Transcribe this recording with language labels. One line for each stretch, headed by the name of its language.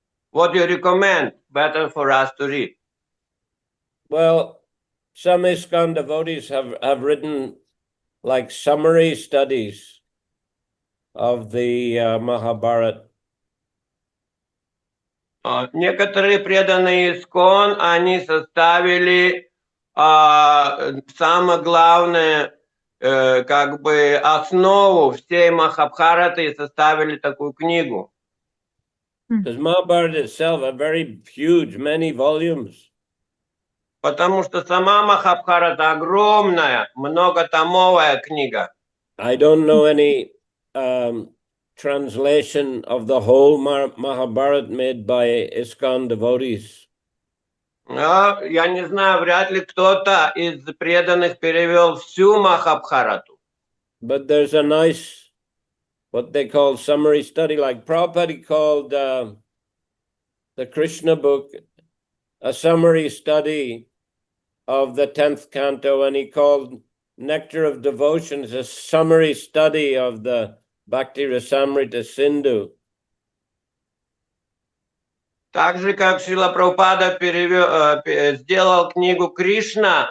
English: What do you recommend better for us to read? Well, some ISKCON devotees have written like summary studies of the Mahabharata.
Russian: Некоторые преданные ИСККОН, они составили самое главное, как бы основу всей Махабхараты и составили такую книгу.
English: Because Mahabharata itself are very huge, many volumes.
Russian: Потому что сама Махабхарата огромная, многотомовая книга.
English: I don't know any translation of the whole Mahabharata made by ISKCON devotees.
Russian: Я не знаю, вряд ли кто-то из преданных перевел всю Махабхарату.
English: But there's a nice, what they call summary study, like Prabhupada called the Krishna book a summary study of the 10th canto, and he called Nectar of Devotions a summary study of the Bhakti Rasamrita Sindhu.
Russian: Так же, как Шрила Прабхупада сделал книгу «Кришна.